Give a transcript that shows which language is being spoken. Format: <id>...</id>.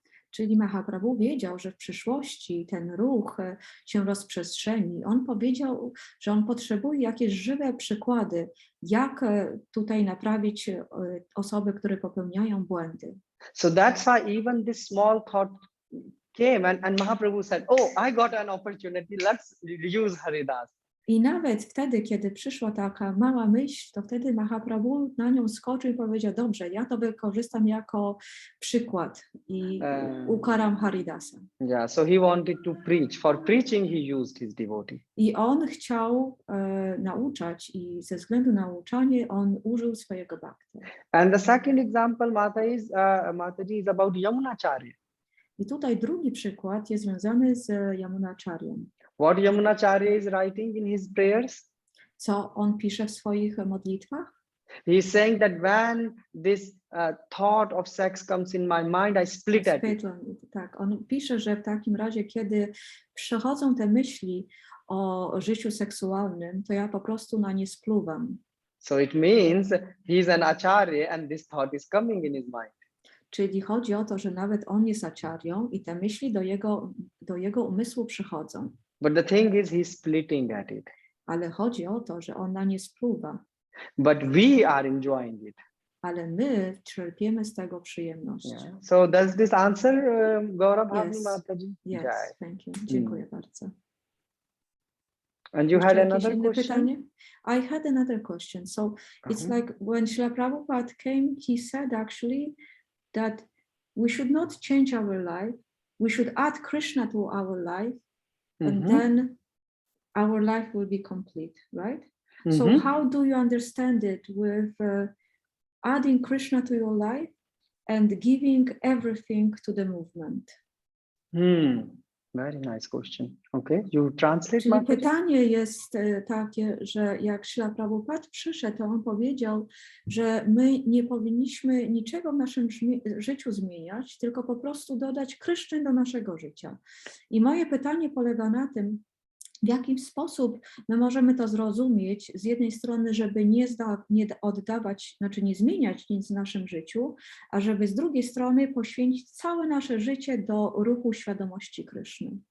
<pl>Czyli Mahaprabhu wiedział, że w przyszłości ten ruch się rozprzestrzeni. On powiedział, że on potrzebuje jakieś żywe przykłady, jak tutaj naprawić osoby, które popełniają błędy.</pl> <en>So that's why even this small thought came and Mahaprabhu said, oh, I got an opportunity, let's use Haridas.</en> <pl>I nawet wtedy, kiedy przyszła taka mała myśl, to wtedy Mahaprabhu na nią skoczył i powiedział, dobrze, ja to wykorzystam jako przykład i ukaram Haridasa.</pl> <en>Yeah, so he wanted to preach. For preaching he used his devotee.</en> <pl>I on chciał nauczać i ze względu na nauczanie on użył swojego bhakta.</pl> <en>And the second example, Mataji, is about Yamunacharya.</en> <pl>I tutaj drugi przykład jest związany z Yamunacharyem.</pl> <en>What Yamunacharya is writing in his prayers?</en> <pl>Co on pisze w swoich modlitwach?</pl> <en>He is saying that when this thought of sex comes in my mind, I split at it.</en> <pl>Tak, on pisze, że w takim razie, kiedy przychodzą te myśli o życiu seksualnym, to ja po prostu na nie spluwam.</pl> <en>So it means he is an acharya and this thought is coming in his mind.</en> <pl>Czyli chodzi o to, że nawet on jest acharyą i te myśli do jego umysłu przychodzą.</pl> <en>But the thing is, he's splitting at it.</en> <pl>Ale chodzi o to, że on na nie spluwa.</pl> <en>But we are enjoying it.</en> <pl>Ale my czerpiemy z tego przyjemność.</pl> <en>Yeah. So does this answer, Gaurav? Yes. Mataji? Yes, Yeah. thank you.</en> <pl>Dziękuję bardzo.</pl> <en>And you had another question?</en> <pl>Pytanie?</pl> <en>I had another question. So it's like when Srila Prabhupada came, he said actually that we should not change our life. We should add Krishna to our life. And then our life will be complete, right? So how do you understand it with adding Krishna to your life and giving everything to the movement? Very nice question. Okay, you translate.</en> <pl>Czyli pytanie jest takie, że jak Srila Prabhupada przyszedł, to on powiedział, że my nie powinniśmy niczego w naszym życiu zmieniać, tylko po prostu dodać Kryszny do naszego życia. I moje pytanie polega na tym, w jaki sposób my możemy to zrozumieć, z jednej strony, żeby nie oddawać, znaczy nie zmieniać nic w naszym życiu, a żeby z drugiej strony poświęcić całe nasze życie do ruchu świadomości Kryszny.</pl>